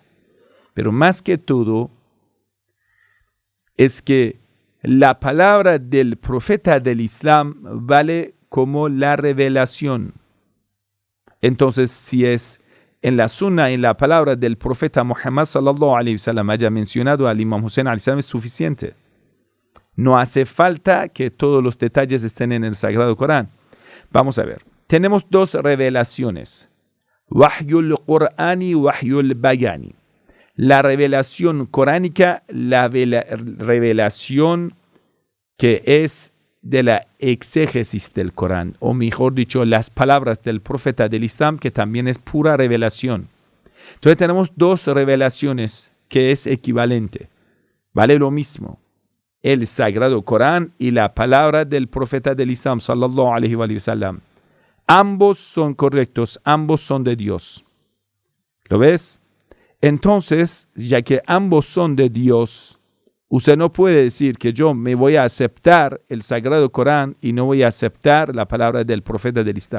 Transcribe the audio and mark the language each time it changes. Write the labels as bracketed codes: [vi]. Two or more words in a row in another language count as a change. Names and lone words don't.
[es] Pero más que todo, es que la palabra del profeta del Islam vale como la revelación. Entonces, si es en la sunna, en la palabra del profeta Muhammad [ar] صلى الله عليه وسلم [es] haya mencionado al Imam Hussein [ar] عليه السلام [es] es suficiente. No hace falta que todos los detalles estén en el Sagrado Corán. Vamos a ver. Tenemos dos revelaciones. [ar] وحي القرآني، وحي البياني. [es] La revelación coránica, la revelación que es de la exégesis del Corán, o mejor dicho, las palabras del profeta del Islam, que también es pura revelación. Entonces tenemos dos revelaciones que es equivalente. Vale lo mismo. El Sagrado Corán y la palabra del profeta del Islam, [ar] صلى الله عليه وسلم. [es] Ambos son correctos, ambos son de Dios. ¿Lo ves? Entonces, ya que ambos son de Dios, usted no puede decir que yo me voy a aceptar el Sagrado Corán y no voy a aceptar la palabra del profeta del Islam.